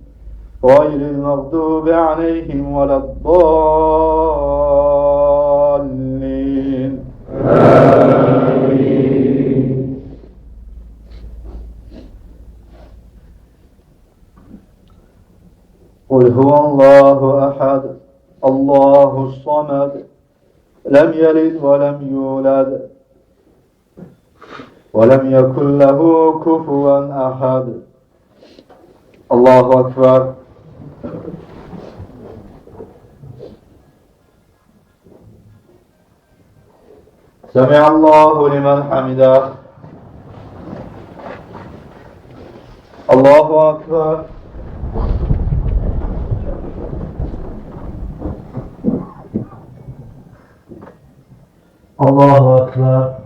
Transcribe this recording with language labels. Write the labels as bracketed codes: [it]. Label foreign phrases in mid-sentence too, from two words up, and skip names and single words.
[ar] غير المغضوب عليهم ولا الضالين. آمين قل هو الله أحد. الله الصمد لم يلد ولم يولد. وَلَمْ يَكُنْ لَهُ كُفُوًا أَحَدٌ. الله أكبر. سمع الله لمن حمده. الله أكبر. الله أكبر.